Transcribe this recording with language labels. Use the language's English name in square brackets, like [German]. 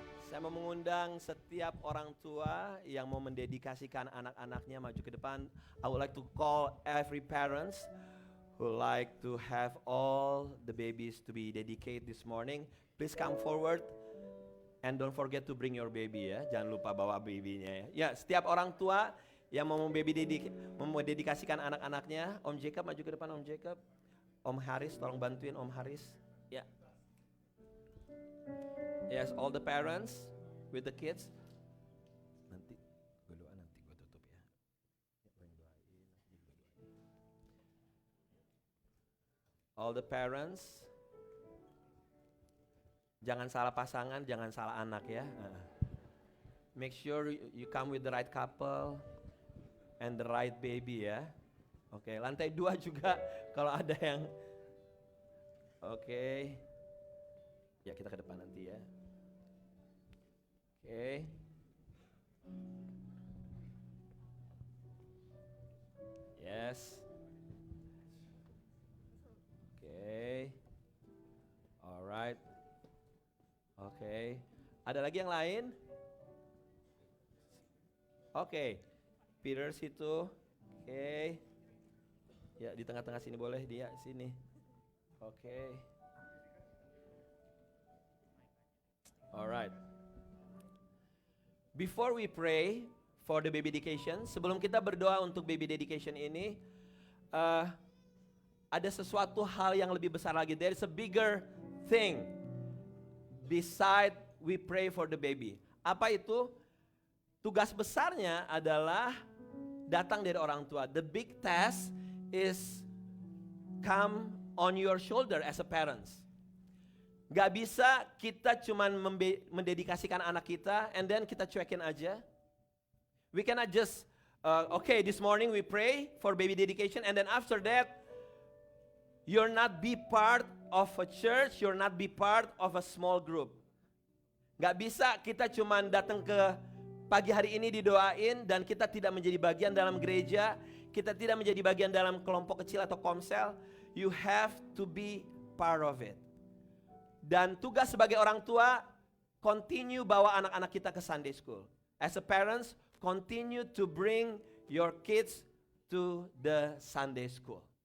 [Indonesian] Saya mau mengundang setiap orang tua yang mau mendedikasikan anak-anaknya maju ke depan. [English] I would like to call every parents who like to have all the babies to be dedicated this morning. Please come forward and don't forget to bring your baby ya. [Indonesian] Jangan lupa bawa babynya ya. Ya, setiap orang tua yang mau mendedikasikan anak-anaknya, Om Jacob maju ke depan, Om Jacob. Om Haris, tolong bantuin Om Haris. Ya. [English] Yes, all the parents with the kids. [Indonesian] Nanti gue doa, nanti gue tutup ya. [English] All the parents. [Indonesian] Jangan salah pasangan, jangan salah anak ya. [English] Make sure you come with the right couple and the right baby ya. [Indonesian] Oke, lantai 2 juga kalau ada yang. Oke. Ya, kita ke depan nanti ya. Oke. [English] Yes. [Indonesian] Oke. Alright. Oke. Ada lagi yang lain? Oke. Peter situ. Oke. Ya, di tengah-tengah sini boleh dia sini. Oke. [English] Alright. Before we pray for the baby dedication, [Indonesian] sebelum kita berdoa untuk baby dedication ini, ada sesuatu hal yang lebih besar lagi. [English] There is a bigger thing beside we pray for the baby. [Indonesian] Apa itu? Tugas besarnya adalah datang dari orang tua. [English] The big task is come on your shoulder as a parents. [Indonesian] Gak bisa kita cuman mendedikasikan anak kita [English] and then [Indonesian] kita cuekin aja. [English] We cannot just, okay, this morning we pray for baby dedication and then after that, you're not be part of a church, you're not be part of a small group. [Indonesian] Gak bisa kita cuman datang ke pagi hari ini didoain dan kita tidak menjadi bagian dalam gereja, kita tidak menjadi bagian dalam kelompok kecil atau komsel. [English] You have to be part of it. [Indonesian] Dan tugas sebagai orang tua, continue bawa anak-anak kita ke Sunday school. [English] As a parents, continue to bring your kids to the Sunday school.